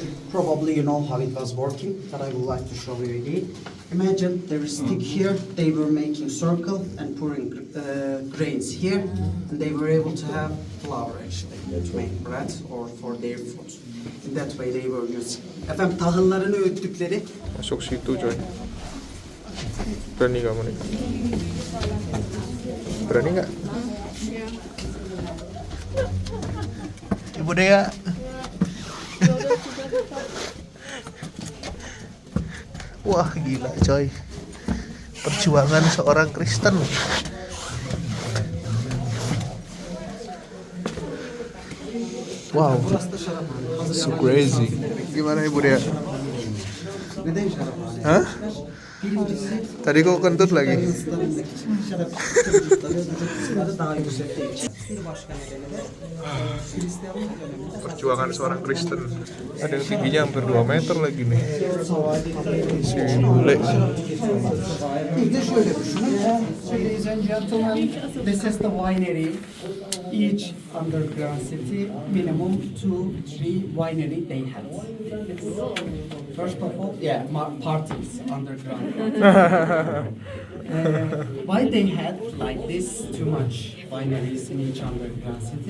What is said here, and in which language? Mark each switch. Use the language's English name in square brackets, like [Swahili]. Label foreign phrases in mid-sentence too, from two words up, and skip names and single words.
[English] Probably you know how it was working, but I would like to show you again. Imagine there is stick here, they were making circle and pouring grains here, and they were able to have flour actually to make bread or for their food. In that way they were using. [Turkish] Efendim tahıllarını öğüttükleri. [Indonesian] Masuk situ coy. Berani kamu nih? Berani nggak? Ibu Dea. Wah gila coy. Perjuangan seorang Kristen. [English] Wow, so crazy. [Indonesian] Gimana Ibu Dea? [Turkish] Neden şarap? Hah? Birincisi [Indonesian] Tadi kok kentut lagi? [Turkish] şarap çocukları daha yükselttiği için. Bir başka nedeni de Hristiyanlık döneminde [Indonesian] Perjuangan seorang Kristen. Ada yang tingginya hampir 2 meter lagi nih. Si bule. [Turkish] Bir de şöyle düşünün. [English] Ladies and gentlemen, this is the winery. Each underground city, minimum 2-3 winery they had. First of all, yeah, parties underground. Why they had like this too much wineries in each underground city?